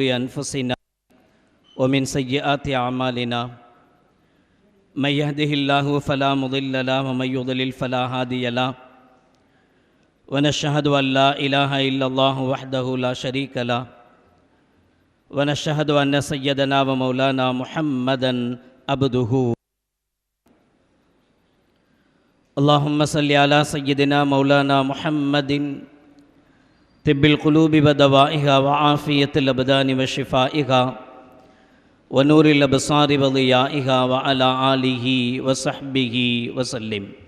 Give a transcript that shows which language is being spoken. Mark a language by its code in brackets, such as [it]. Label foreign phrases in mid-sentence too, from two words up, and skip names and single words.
[ar] أنفسنا ومن سيئات أعمالنا من يهده الله فلا مضل له ومن يضلل فلا هادي له ونشهد أن لا إله إلا الله وحده لا شريك له ونشهد أن سيدنا ومولانا محمدا عبده. اللهم صل على سيدنا مولانا محمد طب القلوب ودوائها وعافية الأبدان وشفائها ونور الأبصار وضيائها وعلى آله وصحبه وسلم.